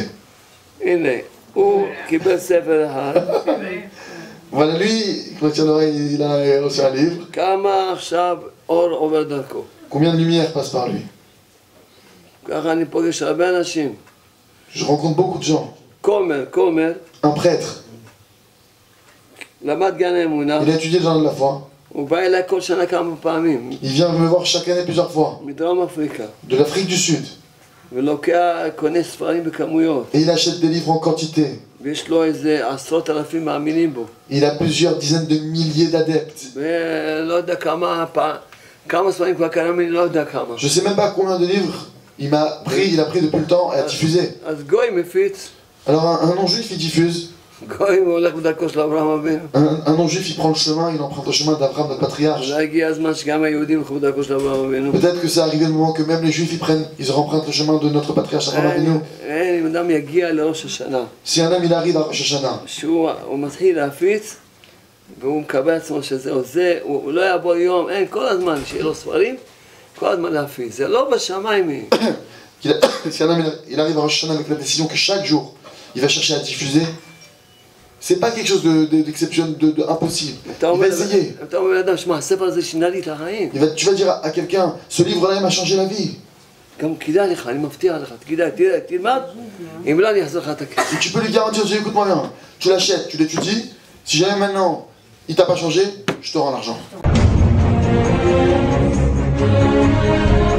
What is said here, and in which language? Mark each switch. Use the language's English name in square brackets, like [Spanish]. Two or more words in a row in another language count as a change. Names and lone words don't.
[Hebrew] הנה, הוא קיבל ספר אחד. [French] Voilà, lui, quand il a reçu un livre, [Hebrew] כמה עכשיו אור עובר דרכו. [French] combien de lumière passe par lui? [Hebrew] ככה אני פוגש הרבה אנשים. [French] Je rencontre beaucoup de gens. [Hebrew] כומר, [French] Un prêtre, [Hebrew] למד גן האמונה, [French] il a étudié le jardin de la foi. [Hebrew] הוא בא אליי כל שנה כמה פעמים, [French] Il vient me voir chaque année plusieurs fois, [Hebrew] מדרום אפריקה, [French] de l'Afrique du Sud. [Hebrew] ולוקח, קונה ספרים בכמויות, [French] Et il achète des livres en quantité. [Hebrew] ויש לו איזה 10,000 מאמינים בו. [French] Il a plusieurs dizaines de milliers d'adeptes. [Hebrew] ולא יודע כמה ספרים כבר קנה ממני, לא יודע כמה. [French] Je sais même pas combien de livres il a pris depuis le temps à diffuser. [Hebrew] אז גוי מפיץ, [French] Alors un non-juif, il diffuse. [Hebrew] גוי הולך בדרכו של אברהם אבינו. [French] Un non-juif, il prend le chemin, il emprunte le chemin d'Abraham, notre patriarche. [Hebrew] אולי הגיע הזמן שגם היהודים ילכו בדרכו של אברהם אבינו. [French] Peut-être que c'est arrivé le moment que même les juifs, ils empruntent le chemin de notre patriarche Abraham Avinu. [Hebrew] אם אדם יגיע לראש השנה, [French] Si un homme, il arrive à Rosh Hashanah, [Hebrew] שהוא מתחיל להפיץ, והוא מקבל עצמו שזהו זה, הוא לא יבוא יום, אין כל הזמן שיהיה לו ספרים, כל הזמן להפיץ, זה לא בשמיים. [French] si un homme, il arrive à Rosh Hashanah avec la décision que chaque jour, il va chercher à diffuser, c'est pas quelque chose d'exceptionnel, d'impossible. Il va essayer. [Hebrew] אתה אומר לאדם, שמע, הספר הזה שינה לי את החיים. [French] Tu vas dire à quelqu'un, ce livre-là, il m'a changé la vie. [Hebrew] גם כדאי לך, אני מבטיח לך, כדאי, תלמד, אם לא אני אחזור לך את הכסף. [French] Et tu peux lui garantir, Dieu, écoute-moi bien, tu l'achètes, tu l'étudies, si jamais maintenant il t'a pas changé, je te rends l'argent.